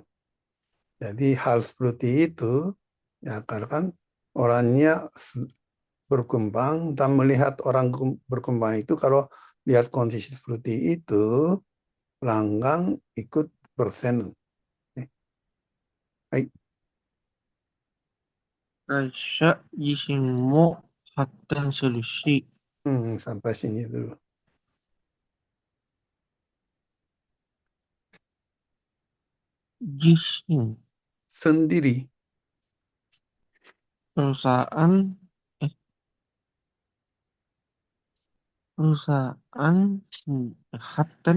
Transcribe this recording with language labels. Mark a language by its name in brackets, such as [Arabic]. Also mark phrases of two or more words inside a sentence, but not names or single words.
[Indonesian] Jadi, hal seperti itu, ya karena kan orangnya berkembang dan melihat orang berkembang itu kalau lihat kondisi seperti itu pelanggan ikut bersenang. Baik, [Japanese] 会社自身も発展するし、 [Indonesian] sampai sini dulu. 自身、 Sendiri, perusahaan, eh, perusahaan Hatten,